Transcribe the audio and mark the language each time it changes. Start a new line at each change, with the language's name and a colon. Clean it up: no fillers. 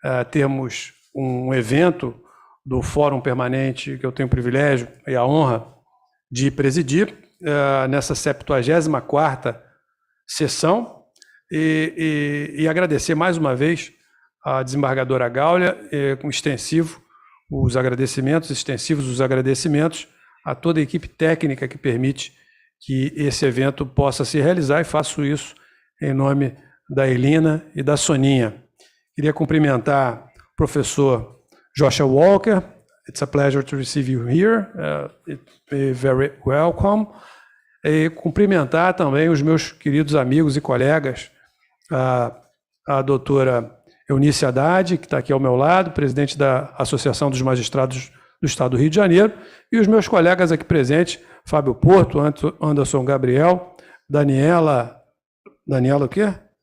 Portuguese: termos um evento do Fórum Permanente, que eu tenho o privilégio e a honra de presidir, nessa 74ª sessão, e agradecer mais uma vez à desembargadora Gaulia, com extensivos os agradecimentos a toda a equipe técnica que permite que esse evento possa se realizar, e faço isso em nome da Elina e da Soninha. Queria cumprimentar o professor Joshua Walker.
English: It's a pleasure to receive you here. It's very welcome.
Portuguese: E cumprimentar também os meus queridos amigos e colegas, a doutora Eunice Haddad, que está aqui ao meu lado, presidente da Associação dos Magistrados do Estado do Rio de Janeiro, e os meus colegas aqui presentes, Fabio Porto, Anderson Gabriel, Daniela o quê?